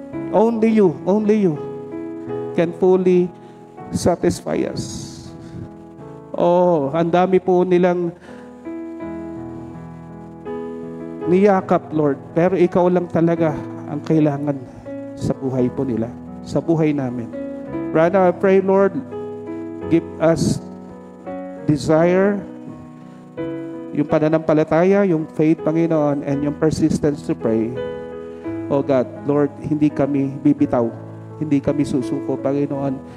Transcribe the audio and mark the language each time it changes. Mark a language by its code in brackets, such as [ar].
[en] Only you can fully satisfy us. [tl] Oh, ang dami po nilang niyakap, Lord, pero ikaw lang talaga ang kailangan sa buhay po nila, sa buhay namin. [en] Right now, I pray, Lord, give us desire, [tl] yung pananampalataya, [en] yung faith, Panginoon, and yung persistence to pray. [tl] Oh God, Lord, hindi kami bibitaw, hindi kami susuko, Panginoon.